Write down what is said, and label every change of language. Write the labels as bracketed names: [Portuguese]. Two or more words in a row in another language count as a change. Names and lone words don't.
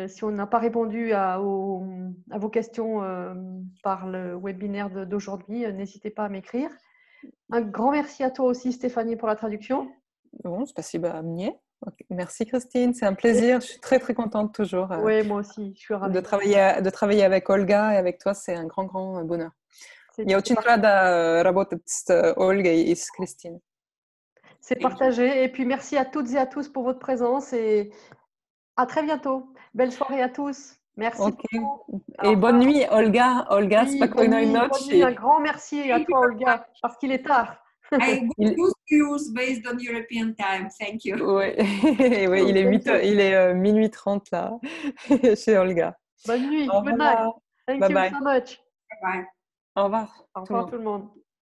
[French] Si on n'a pas répondu à vos questions par le webinaire d'aujourd'hui, n'hésitez pas à m'écrire. Un grand merci à toi aussi, Stéphanie, pour la traduction. Bon, [Russian] спасибо мне. [French] Okay. Merci Christine, c'est un plaisir. Je suis très contente toujours. Oui, moi aussi, je suis ravie. De travailler avec Olga et avec toi, c'est un grand bonheur. [Russian] Я очень рада работать с Ольгой и с Christine. [French] C'est partagé. Et puis merci à toutes et à tous pour votre présence et à très bientôt. Belle soirée à tous. Merci. Okay. Et bonne nuit, Olga. Olga, oui, [Polish] spokojnej nocy. [French] Un grand merci à toi, Olga, parce qu'il est tard. [English] I use cues based on European time. Thank you. [French] Oui, oui, il est minuit 30 là, chez Olga. Bonne nuit. [English] Good night. Thank you so much. Bye. [French] Au revoir. Au revoir tout le monde.